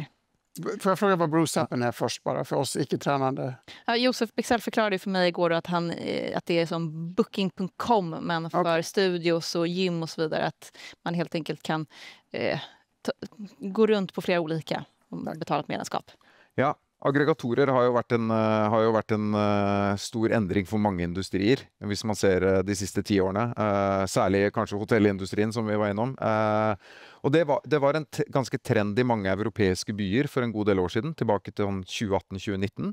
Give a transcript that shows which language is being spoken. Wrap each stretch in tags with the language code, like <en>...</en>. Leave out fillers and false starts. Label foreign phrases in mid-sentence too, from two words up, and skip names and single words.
<sv>Får jag fråga vad Bruce-appen är först, bara för oss icke-tränande? Ja, Josef Bexell förklarade för mig igår att det är som booking.com, men för studios och gym och så vidare, att man helt enkelt kan gå runt på flera olika och betala ett medlemskap.</sv> <no>Ja. Aggregatorer har jo vært en stor endring for mange industrier, hvis man ser de siste 10 årene. Særlig kanskje hotellindustrien, som vi var innom. Og det var en ganske trend i mange europeiske byer for en god del år siden, tilbake til 2018-2019.</no>